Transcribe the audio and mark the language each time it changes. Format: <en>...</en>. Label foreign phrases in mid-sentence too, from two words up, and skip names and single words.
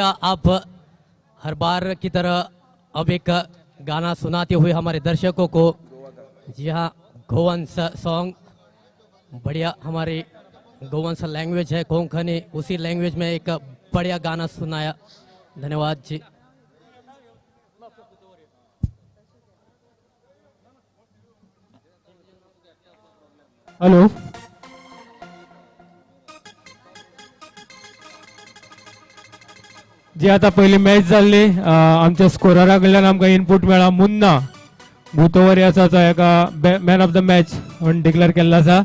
<hi>आप हर बार की तरह अब एक गाना सुनाते हुए हमारे दर्शकों को, जी हाँ, गोवंश सॉन्ग, बढ़िया। हमारी गोवंश लैंग्वेज है कोंकणी, उसी लैंग्वेज में एक बढ़िया गाना सुनाया। धन्यवाद जी।</hi> <kok>हॅलो, जी आता पहिली मॅच जाल्ली, आमच्या स्कोररा कडल्यान आमकां इनपूट मेळ्ळा मुन्ना भूतो वॉरियर्साचो एका</kok> <en>man of the match</en> <kok>म्हणून डिक्लेअर केल्लो आसा.</kok>